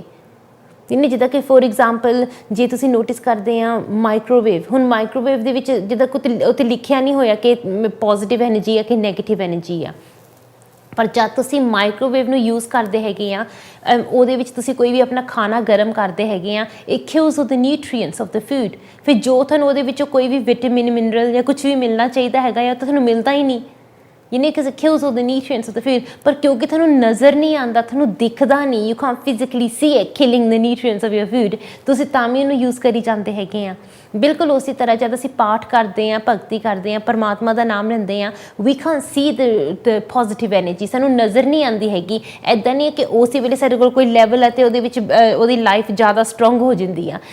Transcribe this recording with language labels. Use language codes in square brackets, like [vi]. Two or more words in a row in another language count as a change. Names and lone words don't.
[pa] ਜਿੱਦਾਂ ਕਿ [en] for example [pa] ਜੇ ਤੁਸੀਂ ਨੋਟਿਸ ਕਰਦੇ ਆ ਮਾਈਕ੍ਰੋਵੇਵ, ਹੁਣ ਮਾਈਕ੍ਰੋਵੇਵ ਦੇ ਵਿੱਚ ਜਿੱਦਾਂ ਉੱਥੇ ਲਿਖਿਆ ਨਹੀਂ ਹੋਇਆ ਕਿ [en] positive energy [pa] ਆ ਕਿ [en] negative energy [pa] ਆ, ਪਰ ਜਦ ਤੁਸੀਂ ਮਾਈਕ੍ਰੋਵੇਵ ਨੂੰ ਯੂਜ਼ ਕਰਦੇ ਹੈਗੇ ਆ, ਉਹਦੇ ਵਿੱਚ ਤੁਸੀਂ ਕੋਈ ਵੀ ਆਪਣਾ ਖਾਣਾ ਗਰਮ ਕਰਦੇ ਹੈਗੇ ਆ, [en] it kills of the nutrients of the food. [pa] ਫਿਰ ਜੋ ਤੁਹਾਨੂੰ ਉਹਦੇ ਵਿੱਚੋਂ ਕੋਈ ਵੀ [en] vitamin mineral [pa] ਜਾਂ ਕੁਛ ਵੀ ਮਿਲਣਾ ਚਾਹੀਦਾ ਹੈਗਾ ਆ, ਤਾਂ ਤੁਹਾਨੂੰ ਮਿਲਦਾ ਹੀ ਨਹੀਂ। [en] because it kills all the nutrients of the food। [pa] ਪਰ ਕਿਉਂਕਿ ਤੁਹਾਨੂੰ ਨਜ਼ਰ ਨਹੀਂ ਆਉਂਦਾ, ਤੁਹਾਨੂੰ ਦਿਖਦਾ ਨਹੀਂ, [en] you can't physically see it killing the nutrients of your food, [pa] ਤੁਸੀਂ ਤਾਂ ਵੀ ਉਹਨੂੰ ਯੂਜ਼ ਕਰੀ ਜਾਂਦੇ ਹੈਗੇ ਆ। ਬਿਲਕੁਲ ਉਸੇ ਤਰ੍ਹਾਂ ਜਦ ਅਸੀਂ ਪਾਠ ਕਰਦੇ ਹਾਂ, ਭਗਤੀ ਕਰਦੇ ਹਾਂ, ਪਰਮਾਤਮਾ ਦਾ ਨਾਮ ਲੈਂਦੇ ਹਾਂ, [en] we can't see the positive energy, [pa] ਸਾਨੂੰ ਨਜ਼ਰ ਨਹੀਂ ਆਉਂਦੀ ਹੈਗੀ। ਇੱਦਾਂ ਨਹੀਂ ਹੈ ਕਿ ਉਸੇ ਵੇਲੇ ਸਾਡੇ ਕੋਲ ਕੋਈ ਲੈਵਲ ਹੈ ਅਤੇ ਉਹਦੇ ਵਿੱਚ ਉਹਦੀ ਲਾਈਫ ਜ਼ਿਆਦਾ ਸਟਰੋਂਗ ਹੋ ਜਾਂਦੀ ਆ।